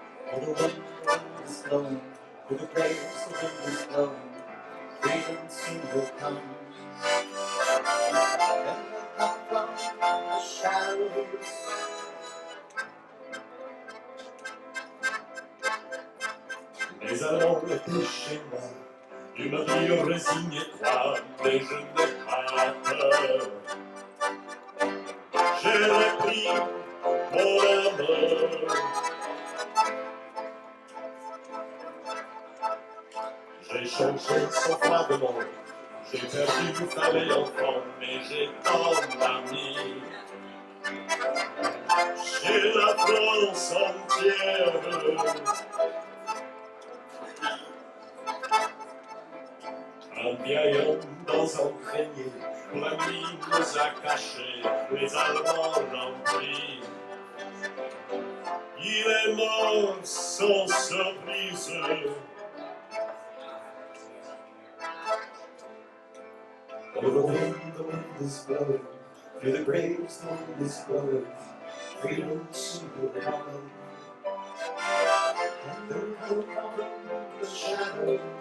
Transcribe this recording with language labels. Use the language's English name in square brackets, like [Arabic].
[English] For the wind is blowing, for the graves the wind is blowing. Freedom soon will come. And will come from the shadows. [French] Mais alors l'été chez moi, il m'a dit résigne-toi, mais je n'ai pas peur. J'ai repris mon amour. J'ai changé son froidement, j'ai perdu femme et enfant, mais j'ai tant d'amis. J'ai la France entière. Un vieil homme dans un grenier, la nuit nous a cachés, les Allemands l'ont pris. Il est mort sans surprise. [English] Oh, the wind is blowing, through the graves the wind is blowing, freedom soon will come. And there will come the shadows.